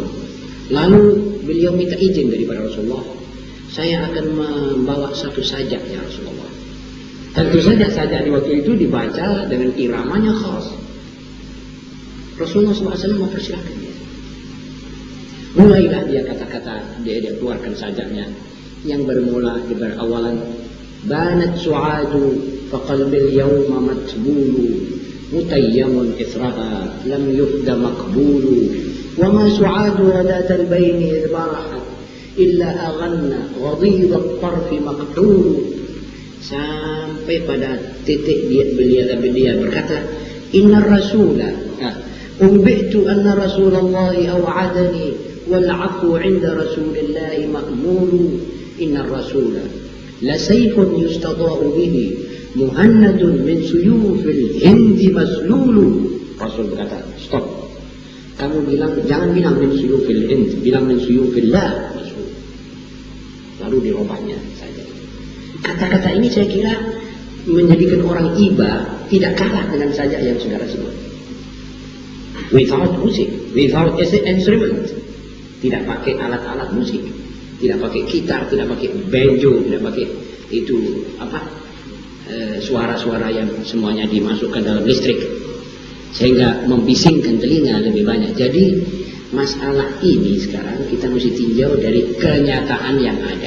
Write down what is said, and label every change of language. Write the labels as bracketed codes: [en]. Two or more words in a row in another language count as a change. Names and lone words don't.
[id] Lalu beliau minta izin daripada Rasulullah, saya akan membawa satu sajak [ar] يا رسول الله. [id] Tentu saja sajak di waktu itu dibaca dengan iramanya khas. Rasulullah SAW mempersilahkan dia. Mulailah dia kata-kata, dia keluarkan sajaknya yang berawalan [ar] بانت سعاد فقلبي اليوم متبول متيم إثرها لم يفد مكبول وما سعاد غداة البين إذ رحلوا إلا أغن غضيض الطرف مكحول. [id] Sampai pada titik beliau berkata, [ar] إن الرسول أنبئت أن رسول الله أوعدني والعفو عند رسول الله مأمول إن الرسول لسيف يستضاء به مهند من سيوف الهند مسلول. [id] Rasul berkata, stop, kamu jangan bilang [ar] من سيوف الهند, [id] bilang [ar] من سيوف الله مسلول. [id] Lalu dirobahnya saja. Kata-kata ini saya kira menjadikan orang iba tidak kalah dengan sajak yang saudara sebut. [en] Without musik, without instrument, [id] tidak pakai alat-alat musik, tidak pakai gitar, tidak pakai banjo, tidak pakai itu suara-suara yang semuanya dimasukkan dalam listrik sehingga membisingkan telinga lebih banyak. Jadi masalah ini sekarang kita mesti tinjau dari kenyataan yang ada.